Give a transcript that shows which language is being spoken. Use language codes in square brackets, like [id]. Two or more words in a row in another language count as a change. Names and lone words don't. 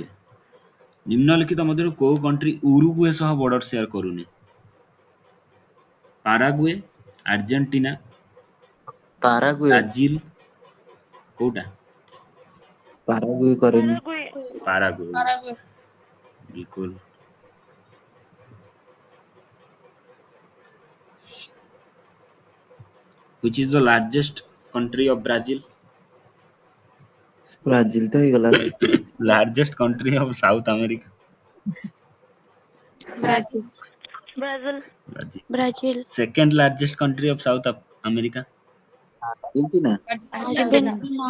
[or] ନିମ୍ନଲିଖିତ ମଧ୍ୟରୁ କୋଉ କଣ୍ଟ୍ରି ଉରୁଗୁଏ ସହ [en] border share [or] କରୁନି? ପାରାଗୁଏ, ଆର୍ଜେଣ୍ଟିନା, ପାରାଗୁଏ। ବ୍ରାଜିଲ, କୋଉଟା? ପାରାଗୁଏ କରେନି। ପାରାଗୁଏ। ପାରାଗୁଏ ପାରାଗୁଏ। ବିଲକୁଲ। [en] Which is the largest country of Brazil? [or] ବ୍ରାଜିଲ ତ ହେଇଗଲା। [en] Largest country of South America? [or] ବ୍ରାଜିଲ। ବ୍ରାଜିଲ। Brazil. ବ୍ରାଜିଲ। [en] Second largest country of South America? [or] ଆର୍ଜେଣ୍ଟିନା। ଆର୍ଜେଣ୍ଟିନା।